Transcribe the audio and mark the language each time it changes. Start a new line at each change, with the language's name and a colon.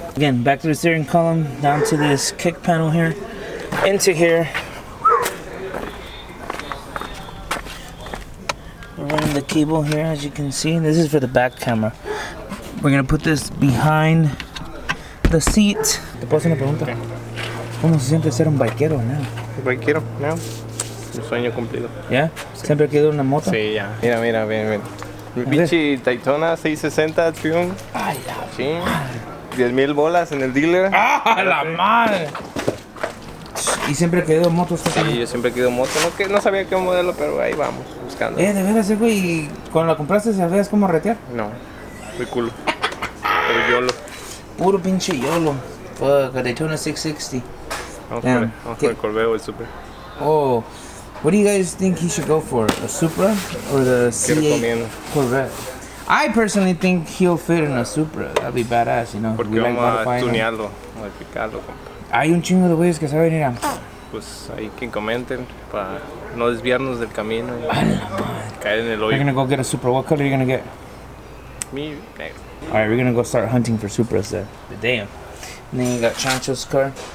English: Again, back to the steering column, down to this kick panel here, into here. We're running the cable here, as you can see. This is for the back camera. We're gonna put this behind the seat.
Spanish: Te puedo hacer una pregunta. ¿Cómo se siente ser un biquero now? Biquero, no. Un sueño cumplido. ¿Ya? ¿Siempre quedó una moto? Sí, ya. Mira, mira, mira. Mi pinche Daytona 660 Triumph. Ay, la sí. 10,000 bolas en el dealer. ¡Ah, la madre! ¿Y siempre quedó motos? Sí, yo siempre quedó moto. No sabía qué modelo, pero ahí vamos, buscando. De veras, güey. ¿Y cuando la compraste sabías cómo retear? No, muy culo. Pero YOLO. Puro pinche YOLO.
English: Fuck,
Spanish: a Daytona 660. Vamos con el Corvette o el Super.
English: Oh, what do you guys think he should go for? A Supra or the C8 Corvette? I personally think he'll fit in a Supra. That'd be badass, you know.
Spanish: Porque vamos a tunearlo, modificarlo, compa. Hay un chingo de güeyes que saben ir a... Pues ahí que comenten para no desviarnos del camino y caer en el hoyo.
English: We're gonna go get a Supra. What color are you gonna get?
Spanish: Mi negro.
English: Alright, we're gonna go start hunting for Supras then. Damn. And then you got Chancho's car.